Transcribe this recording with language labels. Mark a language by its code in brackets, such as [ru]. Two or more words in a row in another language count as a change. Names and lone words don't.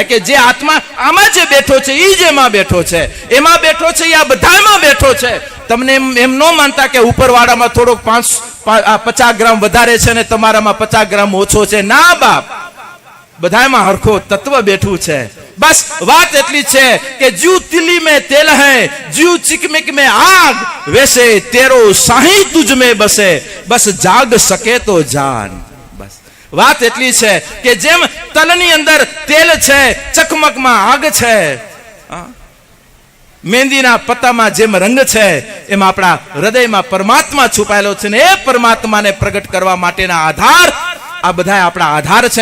[gu] કે જે આત્મા આમાં જે બેઠો છે, ઈ જેમાં બેઠો છે, એમાં બેઠો છે, આ બધામાં બેઠો છે. તમને એમ ન માનતા કે ઉપરવાળામાં થોડોક 50 ગ્રામ વધારે છે ને તમારામાં 50 ગ્રામ ઓછો છે. ના બાપ, બધામાં હરખો તત્વ બેઠું છે. બસ વાત એટલી છે કે [hi] જીવ तिली में तेल है, जीव चिकमिक में आग, वैसे तेरो साही तुझ में बसे, बस जाग सके तो जान. [gu] बस વાત એટલી છે કે જેમ તલની અંદર તેલ છે, ચકમકમાં આગ છે, મહેંદીના પત્તામાં જેમ રંગ છે, એમ આપણા હૃદયમાં પરમાત્મા છુપાયેલો છે. ને એ પરમાત્માને પ્રગટ કરવા માટેના આધાર આ બધા આપણા આધાર છે.